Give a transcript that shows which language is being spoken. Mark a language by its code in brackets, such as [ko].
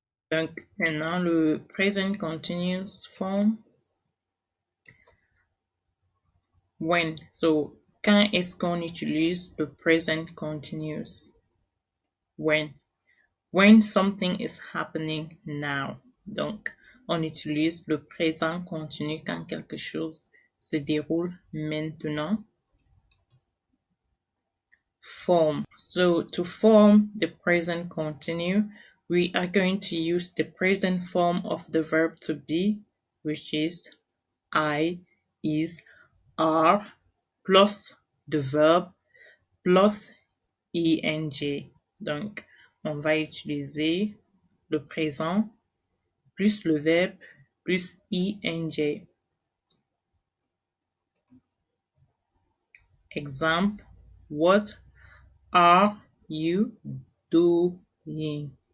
[fr] Donc, maintenant, le present continuous form. [en] When. So, [fr] quand est-ce qu'on utilise le present continuous? [en] When. When something is happening now. [fr] Donc, on utilise le présent continu quand quelque chose se déroule maintenant. [en] Form. So, to form the present continue, we are going to use the present form of the verb to be, which is I, is, are, plus the verb, plus ing. [fr] Donc, on va utiliser le présent, plus le verbe, plus ing. [en] Exemple, what are you doing?